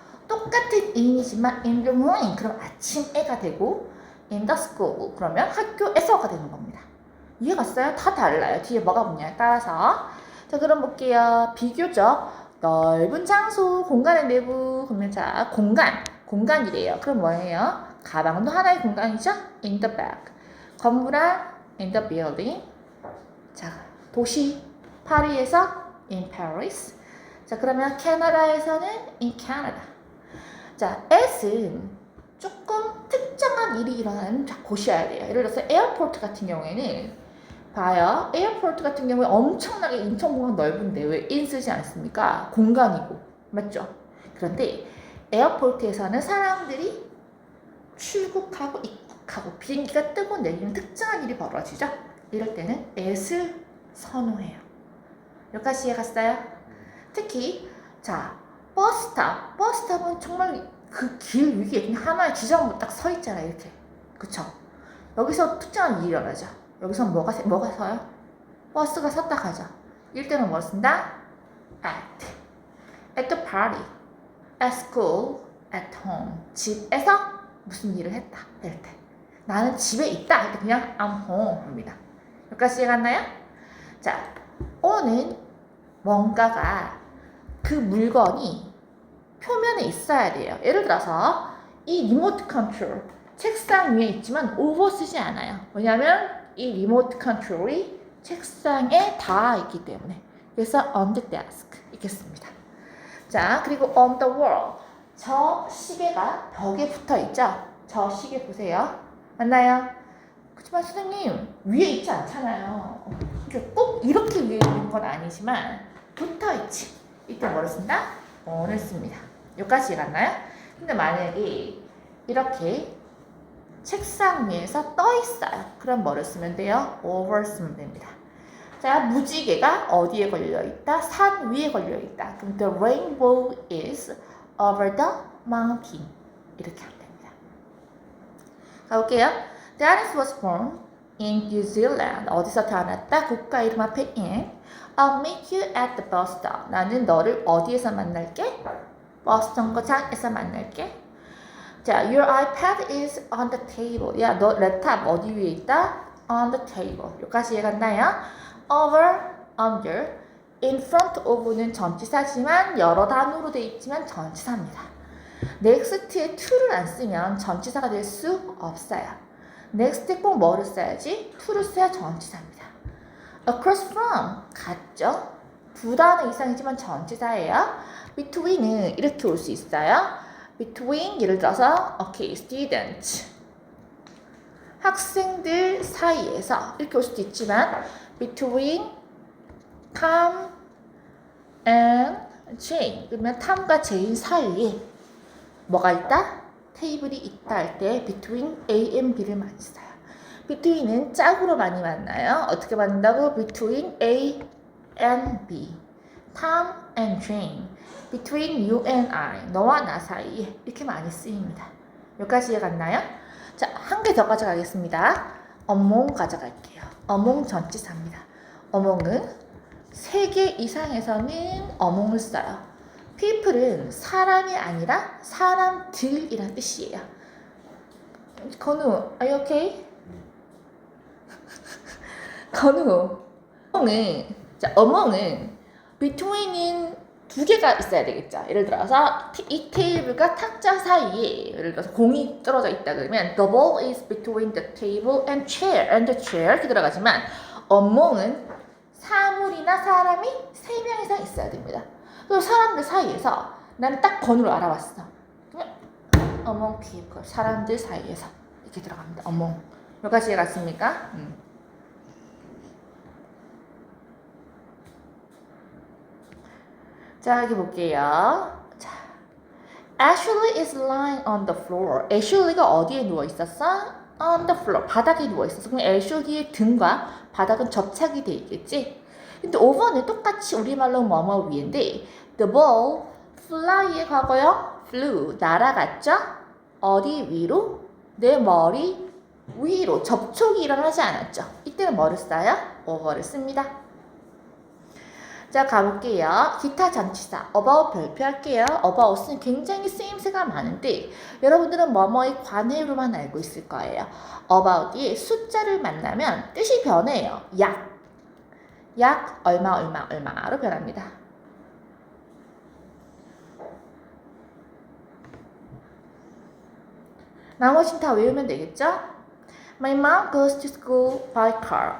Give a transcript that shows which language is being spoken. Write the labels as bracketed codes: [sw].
[ko] 똑같은 in이지만 [en] in the morning [ko] 그럼 아침에가 되고 [en] in the school [ko] 그러면 학교에서가 되는 겁니다. 이해갔어요? 다 달라요. 뒤에 뭐가 붙냐에 따라서. 자 그럼 볼게요. 비교적 넓은 장소 공간의 내부 그러면 자 공간이래요. 그럼 뭐예요? 가방도 하나의 공간이죠? [en] in the bag. [ko] 건물 안 [en] in the building. [ko] 자 도시 파리에서 [en] in Paris. [ko] 자 그러면 캐나다에서는 [en] in Canada. [ko] 자 as은 조금 특정한 일이 일어나는 곳이어야 돼요. 예를 들어서 에어포트 같은 경우에는 봐요. 에어포트 같은 경우에 엄청나게 인천공항 넓은데 왜 in 쓰지 않습니까? 공간이고 맞죠? 그런데 에어포트에서는 사람들이 출국하고 입국하고 비행기가 뜨고 내리는 특정한 일이 벌어지죠. 이럴 때는 at을 선호해요. 여기까지 이해갔어요? 특히 자 버스탑은 정말 그 길 위에 그냥 하나의 지점으로 딱 서 있잖아요. 이렇게 그쵸? 여기서 특정한 일이 일어나죠. 여기서 뭐가 서요? 버스가 섰다 가죠. 이럴 때는 뭘 쓴다? [en] at the party, at school, at home. [ko] 집에서 무슨 일을 했다 이럴 때 나는 집에 있다 할 때 그냥 [en] I'm home [ko] 합니다. 여기까지 이해갔나요? 자, on은 뭔가가 그 물건이 표면에 있어야 돼요. 예를 들어서 이 리모트 컨트롤 책상 위에 있지만 over 쓰지 않아요. 왜냐하면 이 리모트 컨트롤이 책상에 닿아 있기 때문에. 그래서 [en] on the desk [ko] 있겠습니다. 자 그리고 [en] on the wall [ko] 저 시계가 벽에 붙어 있죠. 저 시계 보세요. 맞나요? 그렇지만 선생님 위에 있지 않잖아요. 꼭 이렇게 위에 있는 건 아니지만 붙어 있지. 이때 뭐를 쓴다? on을 씁니다. 여기까지 이해갔나요? 근데 만약에 이렇게 책상 위에서 떠 있어요. 그럼 뭐를 쓰면 돼요? over 쓰면 됩니다. 자, 무지개가 어디에 걸려 있다? 산 위에 걸려 있다. [en] 그럼 the rainbow is over the mountain. [ko] 이렇게 하면 됩니다. 가볼게요. [en] Dennis was born in New Zealand. [ko] 어디서 태어났다? 국가 이름 앞에 in. [en] I'll meet you at the bus stop. [ko] 나는 너를 어디에서 만날게? 버스 정거장에서 만날게. [en] 자, your iPad is on the table. [ko] 야, 너 랩탑 어디 위에 있다? [en] On the table. [ko] 여기까지 이해갔나요? Over, under, in front of는 전치사지만 여러 단어로 되어 있지만 전치사입니다. next에 to를 안 쓰면 전치사가 될 수 없어요. next에 꼭 뭐를 써야지? to를 써야 전치사입니다. across from, 같죠? 두 단어 이상이지만 전치사예요. between은 이렇게 올 수 있어요. between 예를 들어서 okay, student 학생들 사이에서 이렇게 올 수도 있지만 [en] between Tom and Jane [ko] 그러면 탐과 제인 사이에 뭐가 있다? 테이블이 있다 할 때 [en] between A and B [ko] 를 많이 써요. between은 짝으로 많이 만나요. 어떻게 만든다고? [en] between A and B Tom and Jane between you and I [ko] 너와 나 사이에 이렇게 많이 쓰입니다. 여기까지 이해갔나요? 자, 한 개 더 가져가겠습니다. among 가져갈게요. among 전치사입니다. among은 3개 이상에서는 among을 써요. people은 사람이 아니라 사람들이란 뜻이에요. [en] 건우, are you okay? [ko] 건우, among은 between인 2개가 있어야 되겠죠. 예를 들어서 이 테이블과 탁자 사이에 예를 들어서 공이 떨어져 있다 그러면 [en] the ball is between the table and the chair [ko] 이렇게 들어가지만 among은 사물이나 사람이 3명 이상 있어야 됩니다. 그리고 사람들 사이에서 나는 딱 건우를 알아봤어. 그러면 [en] among people [ko] 사람들 사이에서 이렇게 들어갑니다. among 여기까지 이해갔습니까? 자, 여기 볼게요. [en] 자, Ashley is lying on the floor. [ko] Ashley가 어디에 누워 있었어? [en] On the floor. [ko] 바닥에 누워 있었어. 그럼 Ashley의 등과 바닥은 접착이 돼 있겠지? 근데 over는 똑같이 우리말로 뭐뭐 위인데 [en] the ball fly [ko] 의 과거요. flew 날아갔죠? 어디 위로? 내 머리 위로 접촉이 일어나지 않았죠. 이때는 뭐를 써요? over를 씁니다. 자 가볼게요. 기타 전치사 about 발표할게요. about은 굉장히 쓰임새가 많은데 여러분들은 뭐뭐의 관해로만 알고 있을 거예요. about이 숫자를 만나면 뜻이 변해요. 약 얼마로 변합니다. 나머지는 다 외우면 되겠죠? [en] My mom goes to school by car.